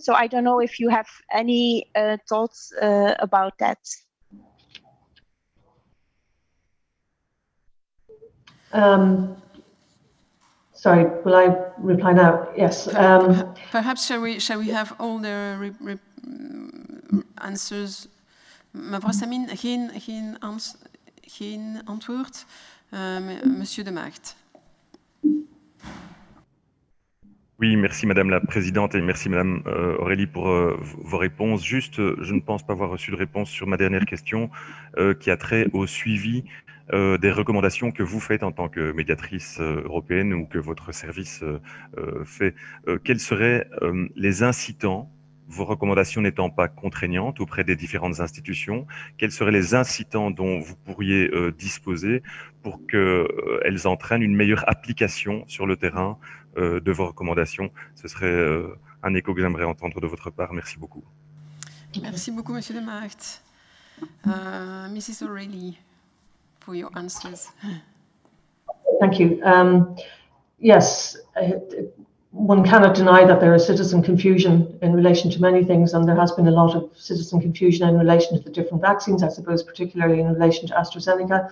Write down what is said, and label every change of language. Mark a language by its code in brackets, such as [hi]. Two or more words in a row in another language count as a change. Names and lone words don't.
[en] So I don't know if you have any thoughts about that. Sorry, will I reply now? Yes. Perhaps shall we have all the answers? [nl] Mevrouw Samin, geen antwoord. [fr] Monsieur de Maagd. Oui, merci Madame la Présidente et merci Madame Aurélie pour vos réponses. Juste, je ne pense pas avoir reçu de réponse sur ma dernière question qui a trait au suivi des recommandations que vous faites en tant que médiatrice européenne ou que votre service fait. Quels seraient les incitants, vos recommandations n'étant pas contraignantes auprès des différentes institutions, quels seraient les incitants dont vous pourriez disposer pour qu'elles entraînent une meilleure application sur le terrain de vos recommandations? Ce serait un écho que j'aimerais entendre de votre part. Merci beaucoup. Merci beaucoup, Monsieur de Maagd. [en] Mrs. O'Reilly, for your answers. Thank you. Yes, one cannot deny that there is citizen confusion in relation to many things, and there has been a lot of citizen confusion in relation to the different vaccines, I suppose, particularly in relation to AstraZeneca.